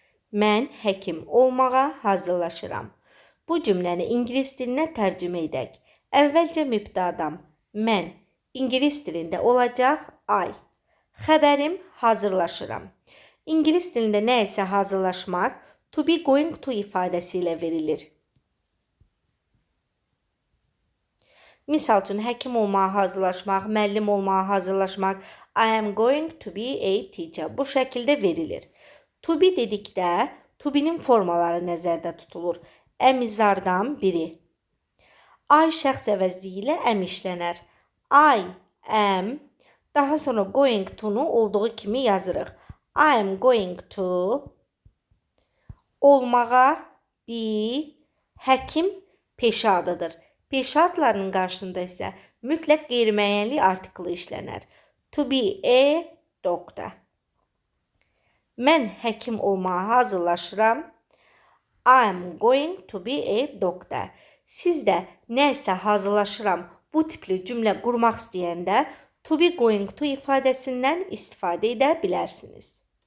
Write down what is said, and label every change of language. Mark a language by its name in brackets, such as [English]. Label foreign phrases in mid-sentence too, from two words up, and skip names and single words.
[Azerbaijani] Mən həkim olmağa hazırlaşıram. Bu cümləni ingilis dilinə tərcümə edək. Əvvəlcə mübtədam mən ingilis dilində olacaq I. Xəbərim hazırlaşıram. İngilis dilində nə isə hazırlaşmaq [English] to be going to [Azerbaijani] ifadəsi ilə verilir. Misal üçün, həkim olmağa hazırlaşmaq, müəllim olmağa hazırlaşmaq. [English] I am going to be a teacher. [Azerbaijani] Bu şəkildə verilir. [English] To be [Azerbaijani] dedikdə, [English] to be'nin [Azerbaijani] formaları nəzərdə tutulur. Əmizlardan biri. I şəxs əvəzliyi ilə am işlənər. [English] I am, [Azerbaijani] daha sonra [English] going to'nu [Azerbaijani] olduğu kimi yazırıq. [English] I am going to [Azerbaijani] olmağa be, həkim peşə adıdır. Peşə adlarının qarşısında isə mütləq qeyri-müəyyənlik artiklı işlənər. [English] To be a doctor. [Azerbaijani] Mən həkim olmağa hazırlaşıram. [English] I am going to be a doctor. [Azerbaijani] Siz də nəsə hazırlaşıram bu tipli cümlə qurmaq istəyəndə [English] to be going to [Azerbaijani] ifadəsindən istifadə edə bilərsiniz.